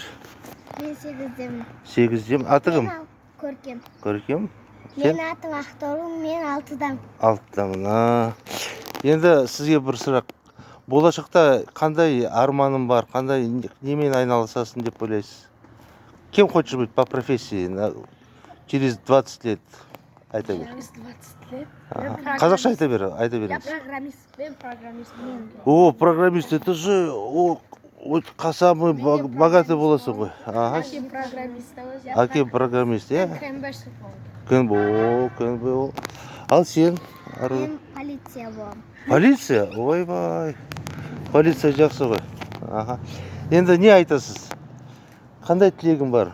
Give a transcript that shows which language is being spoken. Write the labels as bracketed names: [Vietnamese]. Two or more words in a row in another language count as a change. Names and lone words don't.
[Kazakh] Мен 8-демін. 8-дем. Аты кім? Көркем. Көркем? Мен атым Ақтору, мен 6-дам. 6-дамын. Енді сізге бір сұрақ. Болашақта қандай арманым бар, қандай немен айналысасың деп ойлайсыз? [Russian] Кем хочешь быть по профессии через 20 лет? [Kazakh] Айта бер. [Russian] 20 лет? [Kazakh] Қазақша айта бер, айта Я беріңіз. программист. Мен программист. [Russian] О, программист, это же самый богатый [Kazakh] боласың ғой. Аким программист. Аким программист, иә? КМБ. КНБО. Ал сен? Мен полиция болам. Полиция? Ойбай. Полиция жақсы ғой. Енді не айтасыз? Қандай тілегің бар?